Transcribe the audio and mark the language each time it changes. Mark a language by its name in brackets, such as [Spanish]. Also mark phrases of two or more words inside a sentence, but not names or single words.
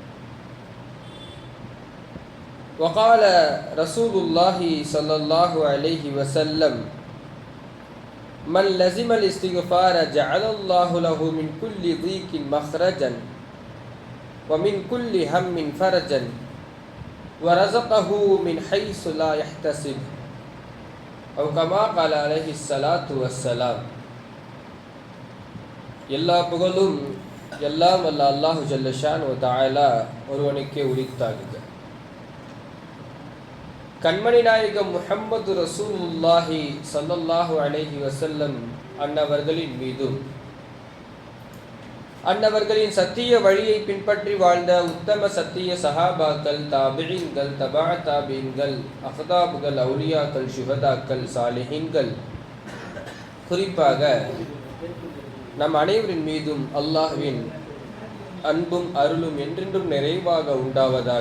[Arabic] وقال رسول الله صلى الله عليه وسلم: من لزم الاستغفار جعل الله له من كل ضيق مخرجا ومن كل هم فرجا ورزقه من حيث لا يحتسب أو كما قال عليه الصلاة والسلام. [Tamil] எல்லா புகழும் எல்லாம் வல்ல அல்லாஹு [Arabic] جل شأنه تعالى [Tamil] ஒருவனுக்கே உரித்தாகுக. கண்மணி நாயகம் முஹம்மது [Arabic] رسول الله صلى الله عليه وسلم [Tamil] அன்னவர்களின் மீதும் அன்னவர்களின் சத்திய வழியை பின்பற்றி வாழ்ந்த உத்தம சத்திய சஹாபாக்கள், தாபிஈன்கள், [Arabic] تبع التابعين, [Tamil] அஃதாபுகள், அவுலியாக்கள், ஷுஹதாக்கள், சாலிஹீன்கள், குறிப்பாக நம் அனைவரின் மீதும் அல்லாஹ்வின் அன்பும் அருளும் என்றென்றும் நிறைவாக உண்டாவதாக.